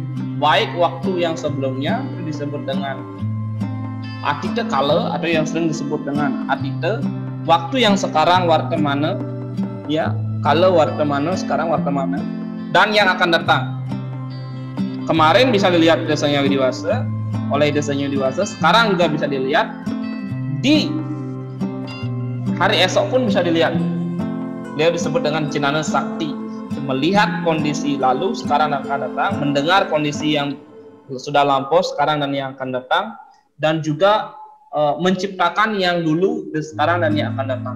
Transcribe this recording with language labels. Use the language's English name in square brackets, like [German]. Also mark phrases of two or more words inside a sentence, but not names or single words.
[Indonesian] Baik waktu yang sebelumnya itu disebut dengan [Sanskrit] Atita kala [Indonesian] atau yang sering disebut dengan Atita, waktu yang sekarang Wartamana ya, [Sanskrit] kala Wartamana, [Indonesian] sekarang Wartamana, dan yang akan datang. Kemarin bisa dilihat Ida Sang Hyang Widiwasa oleh Ida Sang Hyang Widiwasa, sekarang juga bisa dilihat, di hari esok pun bisa dilihat. Dia disebut dengan Jinana sakti, melihat kondisi lalu, sekarang dan akan datang, mendengar kondisi yang sudah lampau, sekarang dan yang akan datang, dan juga menciptakan yang dulu, sekarang dan yang akan datang.